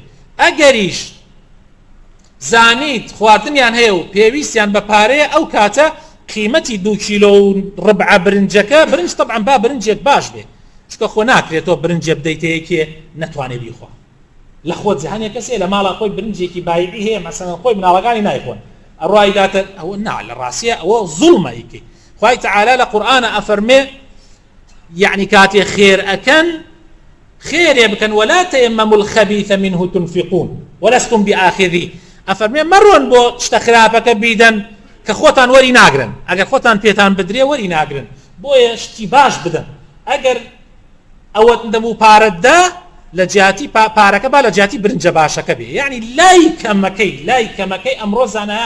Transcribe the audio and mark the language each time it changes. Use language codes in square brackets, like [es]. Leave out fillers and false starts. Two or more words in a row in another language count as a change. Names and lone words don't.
[ckb] ئەگەریش زانیت خواردنیان هەیە و پێویستیان بە پارەیە ئەو کاتە قیمەتی 2 کیلۆ و ڕبع برنجەکە برنج طبعا با برنجێک باش بێ چکە خۆ ناکرێتەوە برنجە بدەیتە یەکێ نەتوانێ بیخوا لە خۆت جەهانێک کەسێ لە ماڵا خۆی برنجێکی بایعی هەیە مەسەڵەن خۆی مناڵەکانی نایخۆن ئەڕوای داتە ئەوە نا لە ڕاستیە ئەوە زوڵمە ئیکەی خوای تەعالا لە قورئانە ئەفەرمێ یعنی کاتێ خێر ئەکەن خێرێ بکەن [ar] ولا تيمموا الخبيث منه تنفقون ولستم [ckb] بآخذيه ئەفەرمێ مەڕۆن بۆ شتە خراپەکە بیدەن کە خۆتان وەری ناگرن ئەگەر خۆتان پێتان بدرێ وەری ناگرن بۆیە شتی باش بدەن ئەگەر ئەوەت دەبوو پارەتدا لە جیاتی پارەکە با لە جیاتی برنجە باشەکە بێ یعنی لای کەمەکەی ئەمڕۆ زانایان